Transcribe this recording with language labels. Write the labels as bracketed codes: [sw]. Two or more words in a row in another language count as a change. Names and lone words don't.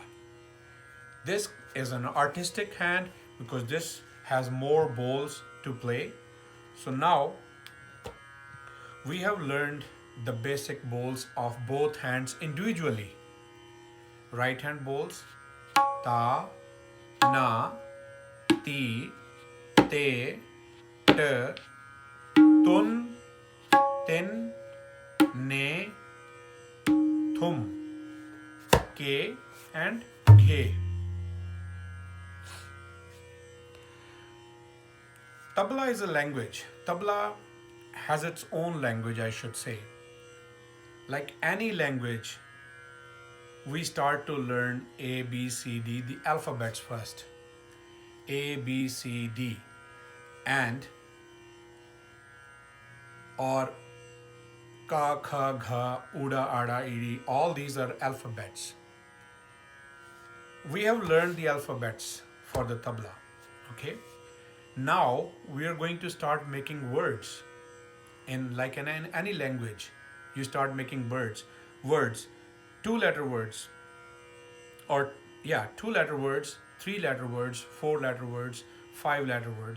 [en] This is an artistic hand because this has more bowls to play. So now we have learned the basic bowls of both hands individually. Right hand bowls, ta, na, ti, te, t, tun, tin, ne, thum, ke, and ghe. Tabla is a language. Tabla has its own language, I should say. Like any language, we start to learn A, B, C, D, the alphabets first. A, B, C, D. And or ka, kha, gha, uda, ada, idi, all these are alphabets. We have learned the alphabets for the tabla, okay? Now we are going to start making words. In any language, you start making words, 2-letter words, or 2-letter words, 3-letter words, 4-letter words, 5-letter words.